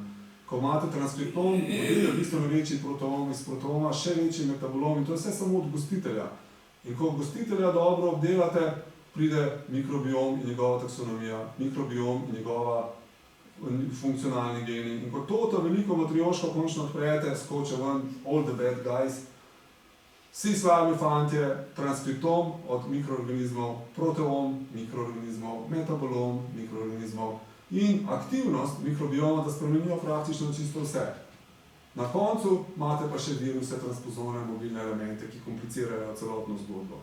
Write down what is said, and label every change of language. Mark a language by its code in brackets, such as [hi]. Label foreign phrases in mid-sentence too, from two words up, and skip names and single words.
[sl] Ko imate transkriptom, je bistveno večji proteom, iz proteoma še večji metabolom in to je vse samo od gostitelja. In ko gostitelja dobro obdelate, pride mikrobiom in njegova taksonomija, mikrobiom in njegova funkcionalni geni. In ko to veliko matrioško končno odprete, skoče ven [en] all the bad guys, [sl] vsi slabi fantje, transkriptom od mikroorganizmov, proteom mikroorganizmov, metabolom mikroorganizmov in aktivnost mikrobioma, da spremenijo praktično čisto vse. Na koncu imate pa še viruse, transpozone, mobilne elemente, ki komplicirajo celotno zgodbo.